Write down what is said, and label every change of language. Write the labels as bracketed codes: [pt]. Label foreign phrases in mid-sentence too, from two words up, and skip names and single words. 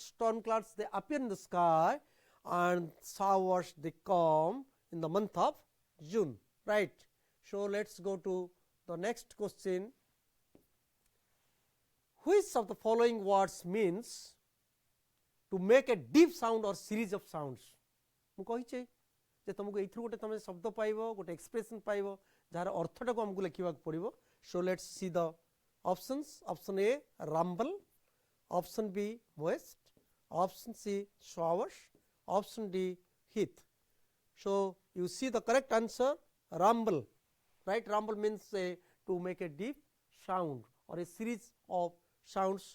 [en] Storm clouds, they appear in the sky and showers, they come in the month of June, right. So, let us go to the next question. Which of the following words means to make a deep sound or series of sounds? [or] ମୁଁ କହିଛି ଯେ ତୁମକୁ ଏଇଥିରୁ ଗୋଟେ ତୁମେ ଶବ୍ଦ ପାଇବ, ଗୋଟେ ଏକ୍ସପ୍ରେସନ୍ ପାଇବ ଯାହାର ଅର୍ଥଟାକୁ ଆମକୁ ଲେଖିବାକୁ ପଡ଼ିବ. [en] So, let us see the options. Option A, rumble, option B, moist, option C, showers, option D, heath. So, you see the correct answer, rumble, right. Rumble means to make a deep sound or a series of sounds.